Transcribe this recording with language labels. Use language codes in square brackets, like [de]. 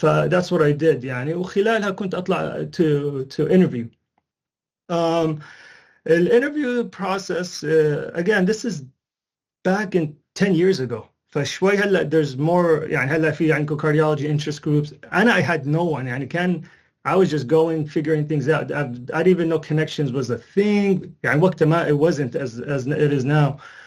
[en] that's what I did يعني, [ar] وخلالها كنت أطلع [en] to interview. The interview process again this is back in 10 years ago. [ar] فشوي هلا [en] there's more [ar] يعني هلا في عندكم cardiology interest groups. [en] I had no one [ar] يعني كان [en] I was just going figuring things out. I didn't even know connections was a thing. [ar] يعني وقتها ما [en] it wasn't as it is now.